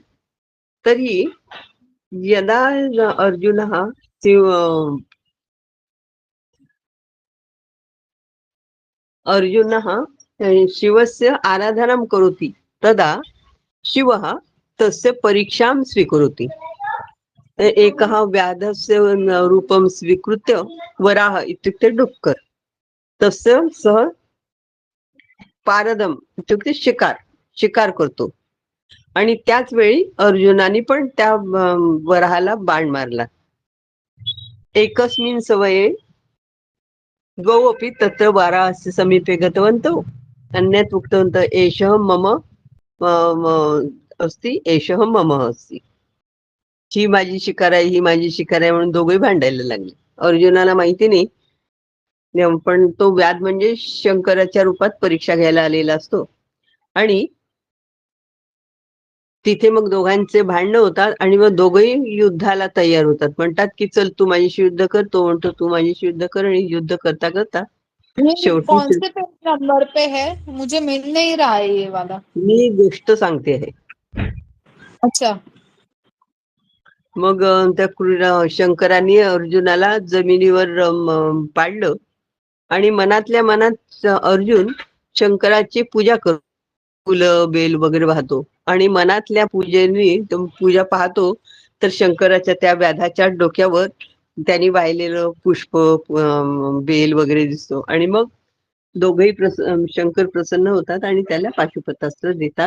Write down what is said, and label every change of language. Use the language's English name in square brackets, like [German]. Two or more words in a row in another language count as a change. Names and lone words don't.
[Sanskrit] तर्हि यदा अर्जुनः शिवस्य आराधनां करोति तदा शिवः तस्य परीक्षां स्वीकरोति। एकः व्याधस्य रूपं स्वीकृत्य, वराह इत्युक्ते डुक्कर्, तस्य सः पारदम् इत्युक्ते [Marathi] शिकार करतो। आणि त्याच वेळी अर्जुनाने पण त्या वराहाला बाण मारला। [Sanskrit] एकस्मिन् समये द्वौ अपि तत्र वराहस्य समीपे गतवन्तौ। अन्यत् उक्तवन्तः, एषः मम अस्ति, एषः मम अस्ति, [Marathi] ही माझी शिकार आहे, ही माझी शिकार आहे म्हणून दोघेही भांडायला लागले. अर्जुनाला माहिती नाही, पण तो व्याध म्हणजे शंकराच्या रूपात परीक्षा घ्यायला आलेला असतो. आणि तिथे मग दोघांचे भांडणं होतात आणि मग दोघंही युद्धाला तयार होतात. म्हणतात की चल तू माझ्याशी युद्ध कर, तो म्हणतो तू माझ्याशी युद्ध कर, आणि युद्ध करता करता [Hindi] ये कौन शेवटी से पेज नंबर पे है? मुझे मिल नहीं रहा है ये वाला। [Marathi] मी गोष्ट सांगते आहे. [Hindi] अच्छा। [Marathi] मग त्या शंकराने अर्जुनाला जमिनीवर पाडलं आणि मनातल्या मनात अर्जुन शंकराची पूजा करतो, फुलं बेल वगैरे वाहतो आणि मनातल्या पूजेने पूजा पाहतो तर शंकराच्या त्या व्याधाच्या डोक्यावर त्यांनी वाहिलेलं पुष्प बेल वगैरे दिसतो आणि मग दोघही शंकर प्रसन्न होतात आणि त्याला पाशुपतास्त्र देतात.